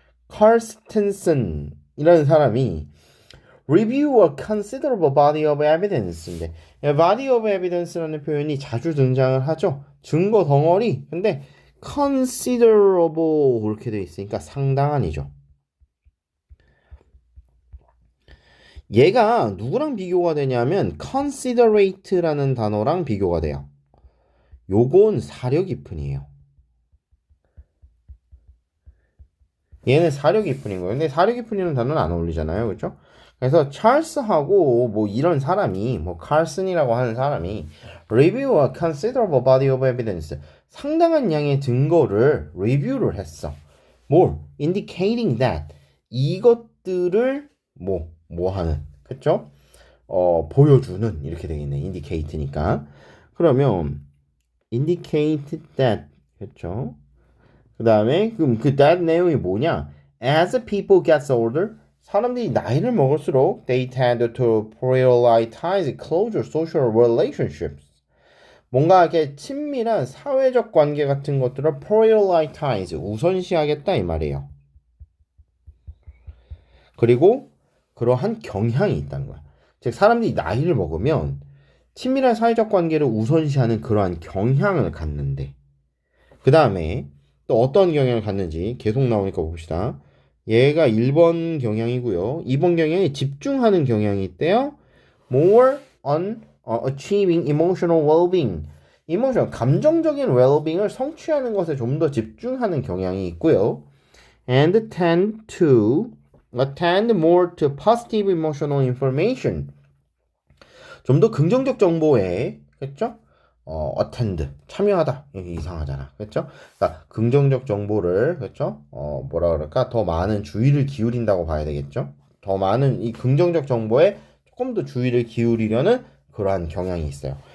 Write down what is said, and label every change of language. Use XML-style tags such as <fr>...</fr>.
<ko>카르스텐슨이라는 사람이</ko> <en>review a considerable body of evidence</en> <ko>인데 body of evidence라는 표현이 자주 등장을 하죠. 증거 덩어리. 근데 considerable 이렇게 돼 있으니까 상당한이죠. 얘가 누구랑 비교가 되냐면 considerate라는 단어랑 비교가 돼요. 요건 사려 깊은이에요. 얘는 사려 깊은인 거예요. 근데 사려 깊은이라는 단어는 안 어울리잖아요. 그렇죠? 그래서 찰스하고 뭐 이런 사람이 뭐 칼슨이라고 하는 사람이</ko> <en>review a considerable body of evidence</en> <ko>상당한 양의 증거를 리뷰를 했어. 뭘? indicating that 이것들을 뭐 하는 그쵸? 보여주는 이렇게 되겠네. indicate니까. 그러면 indicate that 그쵸? 그 다음에 그럼 그 that 내용이 뭐냐?</ko> <en>As people gets older,</en> <ko>사람들이 나이를 먹을수록</ko> <en>they tend to prioritize closer social relationships.</en> <ko>뭔가 이렇게 친밀한 사회적 관계 같은 것들을 prioritize 우선시하겠다 이 말이에요. 그리고 그러한 경향이 있다는 거야. 즉 사람들이 나이를 먹으면 친밀한 사회적 관계를 우선시하는 그러한 경향을 갖는데 그 다음에 또 어떤 경향을 갖는지 계속 나오니까 봅시다. 얘가 1번 경향이고요. 2번 경향이 집중하는 경향이 있대요.</ko> <en>More on achieving emotional well-being.</en> <ko>emotional, 감정적인 well-being을 성취하는 것에 좀 더 집중하는 경향이 있고요.</ko> <en>And tend to attend more to positive emotional information.</en> <ko>좀 더 긍정적 정보에, 그렇죠? attend, 참여하다. 이게 이상하잖아. 그렇죠? 그러니까 긍정적 정보를, 그렇죠? 뭐라 그럴까? 더 많은 주의를 기울인다고 봐야 되겠죠? 더 많은 이 긍정적 정보에 조금 더 주의를 기울이려는 그러한 경향이 있어요.</ko>